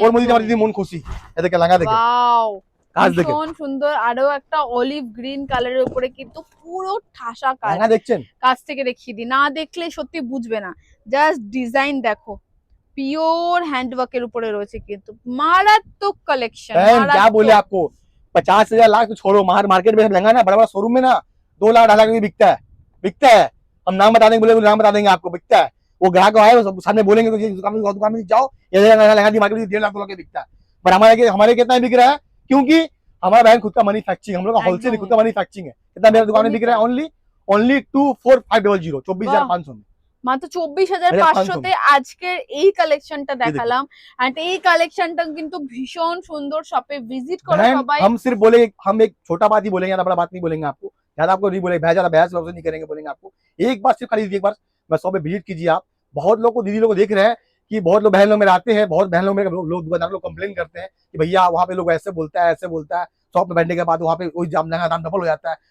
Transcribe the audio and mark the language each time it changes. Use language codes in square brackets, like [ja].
[bn] ওর মধ্যে আমার দিদি মন খুশি, এদেরকে লাগা দেখে ওয়াও, কাজ দেখে ভীষণ সুন্দর। আরো একটা অলিভ গ্রিন কালারের উপরে কিন্তু পুরো ঠাসা কাজ। লাগা দেখছেন, কাছ থেকে দেখিয়ে দিই, না দেখলে সত্যি বুঝবে না। জাস্ট ডিজাইন দেখো, পিওর হ্যান্ডওয়ার্কের উপরে রয়েছে কিন্তু মারাত্মক কালেকশন। [hi] बहन क्या बोले आपको, 50,000 लाख तो छोड़ो, मार्केट में लहंगा ना बड़ा बड़ा शोरूम में ना 2 लाख 2.5 लाख में बिकता है। हम नाम बता देंगे, बोले नाम बता देंगे आपको, बिकता है। वो ग्राहक आए सामने बोलेंगे तो दुकान में जाओ, ये लहंगा दी मार्केट में 1.5 लाख 2 लाख में बिकता है, पर हमारे कितना बिक रहा है, क्योंकि हमारा बहन खुद का मैन्युफैक्चरिंग, हम लोग का होलसेल खुद का मैन्युफैक्चरिंग है। कितना मेरा दुकान में बिक रहा है, ओनली 24,500, 24,500 में, [bn] মাত্র 24,500-তে আজকের এই কালেকশনটা দেখালাম। এন্ড এই কালেকশনটা কিন্তু ভীষণ সুন্দর। শপে ভিজিট করো [hi] बहन [bn] সবাই। [hi] हम सिर्फ बोले, हम एक छोटा बात ही बोलेंगे, ज्यादा बड़ा बात नहीं बोलेंगे आपको, ज्यादा आपको नहीं बोलेंगे, ज्यादा बहस वहस नहीं करेंगे, बोलेंगे आपको एक बार सिर्फ खाली एक बार बस शॉप पे विजिट कीजिए आप। बहुत लोग को दीदी लोग को देख रहे हैं कि बहुत लोग बहन लोग मेरे आते हैं, बहुत बहन लोग मेरे लोग दुकानदार लोग कंप्लेन करते हैं कि भैया वहाँ पे लोग ऐसे बोलता है ऐसे बोलता है, शॉप पे बैठने के बाद वहाँ पे वही दाम डबल हो जाता है।